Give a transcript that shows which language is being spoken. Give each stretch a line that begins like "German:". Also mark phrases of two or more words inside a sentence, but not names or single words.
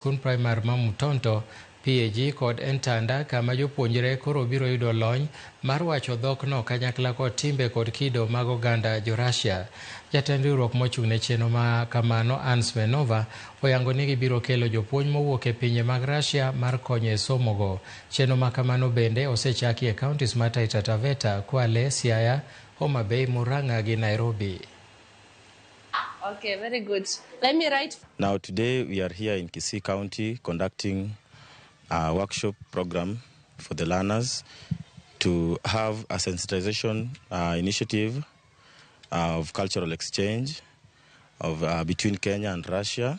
Luo (Kenya and Tanzania): Kun primar Mamutonto, PAG kod Entanda kama jopuonjre koro biro yudo lony mar wacho dhokno kanyakla kod timbe kod kido mag oganda Jo-Russia. Jatend riwruok mochung' ne chenro ma kamano Hans Menova oyango ni gibiro kelo jopuonj mowuok e pinje mag Russia mar konyo e somogo. Chenro ma kamano bende osechaki e counties ma Taita Taveta, Kwale, Siaya, Homa Bay, Murang'a gi Nairobi.
English: Okay, very good. Let me write. Now today we are here in Kisii County conducting a workshop program for the learners to have a sensitization initiative of cultural exchange between Kenya and Russia.